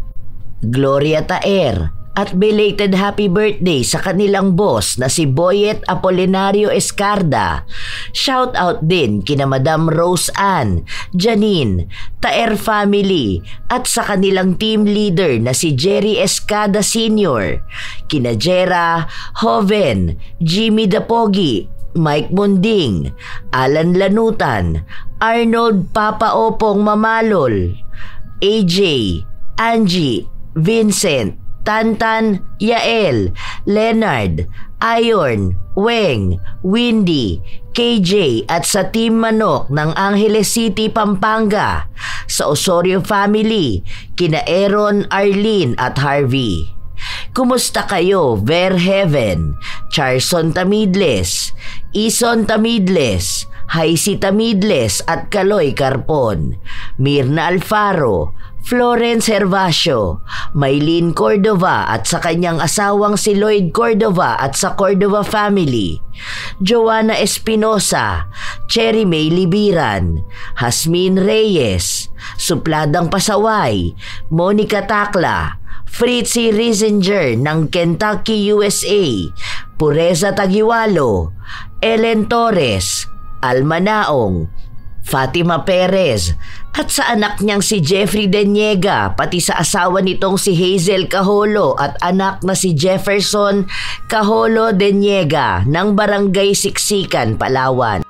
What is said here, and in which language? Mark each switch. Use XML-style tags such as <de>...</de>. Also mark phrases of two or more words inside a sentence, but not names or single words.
<tl>Gloria Taer at</tl> <en>belated happy birthday</en> <tl>sa kanilang boss na si Boyet Apolinario Escarda.</tl> <en>Shout out</en> <tl>din kina Madam Rose Ann, Janine, Taer family at sa kanilang</tl> <en>team leader</en> <tl>na si Jerry Escada Sr., kina Jera, Hoven, Jimmy Dapogi, Mike Munding, Alan Lanutan, Arnold Papa Opong Mamalol, AJ, Angie, Vincent, Tantan, Yael, Leonard, Ayon, Weng, Windy, KJ at sa Team Manok ng Angeles City, Pampanga, sa Osorio family, kina Aaron, Arlene at Harvey. Kumusta kayo, Verheaven, Charson Tamidles, Ison Tamidles, Haisi Tamidles at Kaloy Carpon, Mirna Alfaro, Florence Hervasio, Maylene Cordova at sa kanyang asawang si Lloyd Cordova at sa Cordova family, Joanna Espinosa, Cherry May Libiran, Hasmin Reyes, Supladang Pasaway, Monica Takla, Fritzy Riesinger ng Kentucky, USA, Pureza Tagiwalo, Ellen Torres, Alma Naong, Fatima Perez at sa anak niyang si Jeffrey Deniega, pati sa asawa nitong si Hazel Caholo at anak na si Jefferson Caholo Deniega ng Barangay Siksikan, Palawan.</tl>